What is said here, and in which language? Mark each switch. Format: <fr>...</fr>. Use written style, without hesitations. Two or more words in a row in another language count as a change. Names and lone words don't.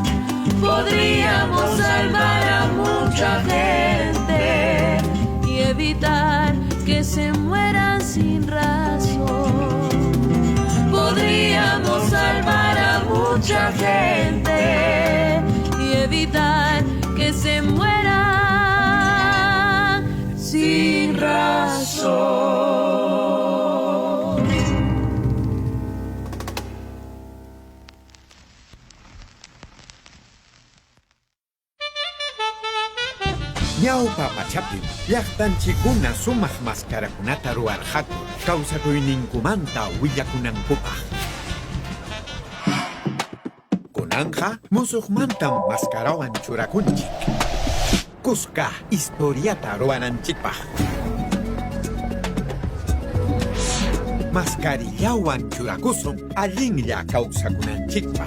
<es>Podríamos salvar a mucha gente y evitar que se mueran sin razón. Podríamos salvar a mucha gente y evitar que se mueran sin razón.</es> <qu>Ñawpa pachapim llaqtanchikuna sumaq mascarakunata ruwarqaku kawsakuyninkumanta willakunankupaq. Kunanqa musuqmantam mascarawan churakunchik. Kuska historiata ruwananchikpaq. Mascarillawan churakusun allinlla kawsakunanchikpaq.</qu>